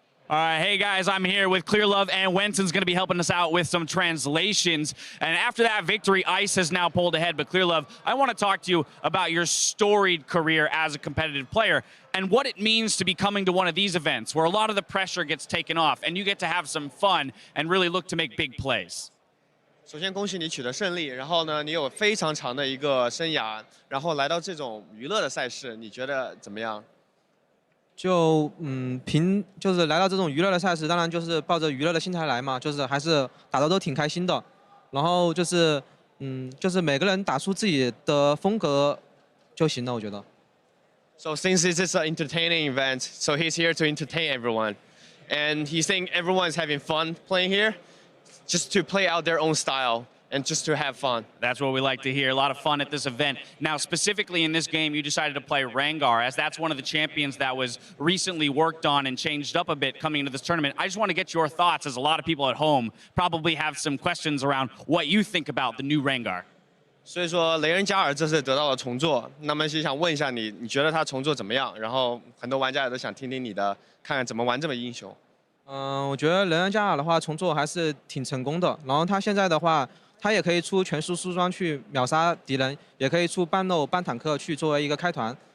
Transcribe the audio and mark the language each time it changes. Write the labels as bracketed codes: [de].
[en] All right, hey guys, I'm here with Clear Love, and Wenson's going to be helping us out with some translations. And after that victory, Ice has now pulled ahead. But Clear Love, I want to talk to you about your storied career as a competitive player and what it means to be coming to one of these events where a lot of the pressure gets taken off and you get to have some fun and really look to make big plays. [zh] 首先恭喜你取得胜利，然后呢，你有非常长的一个生涯，然后来到这种娱乐的赛事，你觉得怎么样？就是来到这种娱乐的赛事，当然就是抱着娱乐的心态来嘛，就是还是打得都挺开心的。然后就是每个人打出自己的风格就行了，我觉得。 [en] So since this is an entertaining event, so he's here to entertain everyone, and he's saying everyone is having fun playing here, just to play out their own style. And just to have fun. That's what we like to hear. A lot of fun at this event. Now, specifically in this game, you decided to play Rengar, as that's one of the champions that was recently worked on and changed up a bit coming into this tournament. I just want to get your thoughts, as a lot of people at home probably have some questions around what you think about the new Rengar. [zh] 所以说，雷恩加尔这次得到了重做，那么是想问一下你，你觉得他重做怎么样？然后很多玩家也都想听听你的，看看怎么玩这么英雄。我觉得雷恩加尔的话重做还是挺成功的。然后他现在的话。他也可以出全速梳妆去秒杀敌人，也可以出半肉半坦克去作为一个开团。